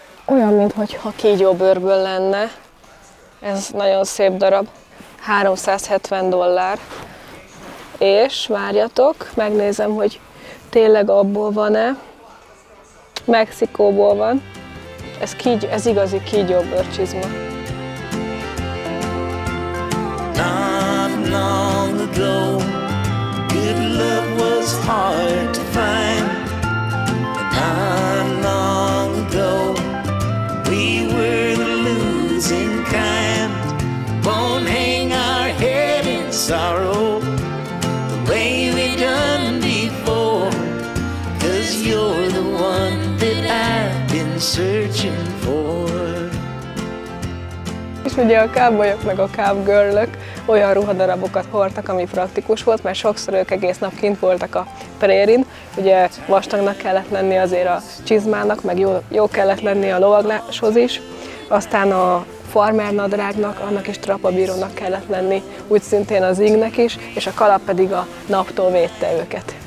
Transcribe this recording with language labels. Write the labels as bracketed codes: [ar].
[hu] Olyan, mintha kígyóbőrből lenne. Ez nagyon szép darab. $370. És várjatok, megnézem, hogy tényleg abból van-e. Mexikóból van. Ez igazi kígyóbőrcsizma. [en] Not long ago, good love was hard to find. Not long ago, we were the losing kind. Won't hang our head in sorrow the way we done before, 'cause you're the one that I've been searching for. [hu] És ugye a cowboyok meg a cowgirlök olyan ruhadarabokat hordtak, ami praktikus volt, mert sokszor ők egész nap kint voltak a prérin. Ugye vastagnak kellett lenni azért a csizmának, meg jó kellett lenni a lovagláshoz is. Aztán a farmernadrágnak, annak is trapabírónak kellett lenni, úgy szintén az ingnek is, és a kalap pedig a naptól védte őket.